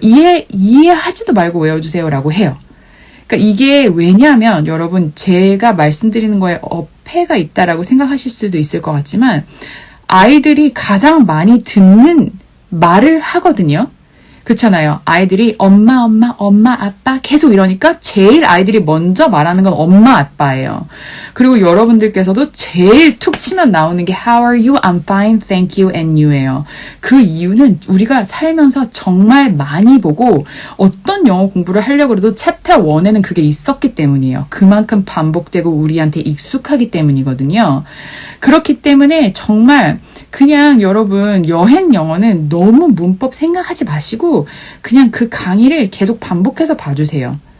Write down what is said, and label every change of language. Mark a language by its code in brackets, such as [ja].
[ko] 이해하지도 말고 외워주세요라고 해요. 그러니까 이게 왜냐하면 여러분 제가 말씀드리는 거에 어폐가 있다라고 생각하실 수도 있을 것 같지만 아이들이 가장 많이 듣는 말을 하거든요. 그렇잖아요. 아이들이 엄마, 엄마, 엄마, 아빠 계속 이러니까 제일 아이들이 먼저 말하는 건 엄마, 아빠예요. 그리고 여러분들께서도 제일 툭 치면 나오는 게 [en] How are you? I'm fine, thank you, and you예요. [ko] 그 이유는 우리가 살면서 정말 많이 보고 어떤 영어 공부를 하려고 해도 챕터 1에는 그게 있었기 때문이에요. 그만큼 반복되고 우리한테 익숙하기 때문이거든요. 그렇기 때문에 정말 그냥 여러분 여행 영어는 너무 문법 생각하지 마시고 그냥 그 강의를 계속 반복해서 봐주세요.